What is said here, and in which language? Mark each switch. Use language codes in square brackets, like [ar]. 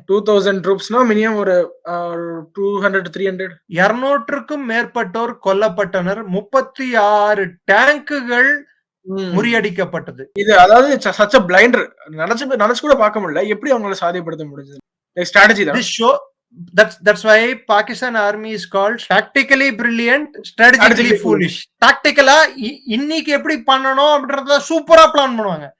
[ta] 2000 ட்ரூப்ஸ்னா minimum ஒரு 200-300. 200க்கும் மேற்பட்டோர் கொல்லப்பட்டனர். 36 டேங்குகள் முறியடிக்கப்பட்டது. இது அதாவது சச்ச பிளைண்டர் நினைச்சு கூட பார்க்க முடியல. எப்படி அவங்களை சாத்தியப்படுத்த முடிஞ்சது? ஸ்ட்ராட்டஜி தான். [en] that's why Pakistan army is called tactically brilliant, strategically foolish. [ta] டாக்டிக்கலா இன்னைக்கு எப்படி பண்ணணும் அப்படின்றத சூப்பரா பிளான் பண்ணுவாங்க.